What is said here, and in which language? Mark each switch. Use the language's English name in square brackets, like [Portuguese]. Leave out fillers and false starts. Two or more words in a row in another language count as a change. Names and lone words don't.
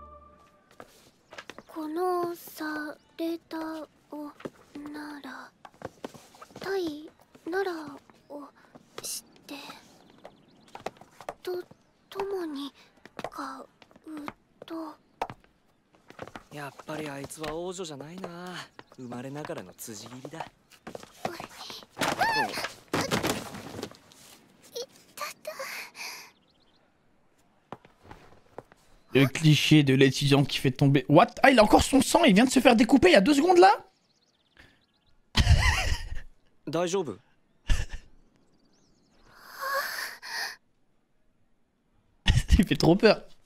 [Japanese] このされたをなら対ならをしてともに買うと。やっぱりあいつは王女じゃないな。生まれながらの辻斬りだ。 [French] Le cliché de l'étudiant qui fait tomber... What? Ah, il a encore son sang, il vient de se faire découper il y a 2 secondes là. Il fait trop peur.